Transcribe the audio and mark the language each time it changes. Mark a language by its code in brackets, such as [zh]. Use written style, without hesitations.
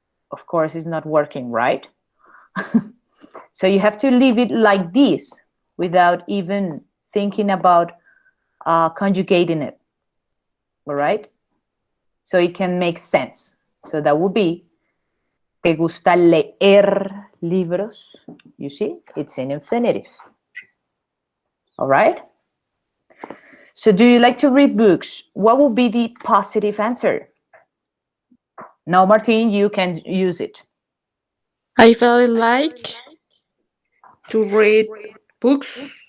[en] Of course, it's not working, right? So you have to leave it like this without even thinking about conjugating it. All right? So it can make sense. So that would be, [es] ¿te gusta leer libros? [en] You see, it's an infinitive. All right? So do you like to read books? What would be the positive answer? Now, Martin, you can use it. I felt like to read books.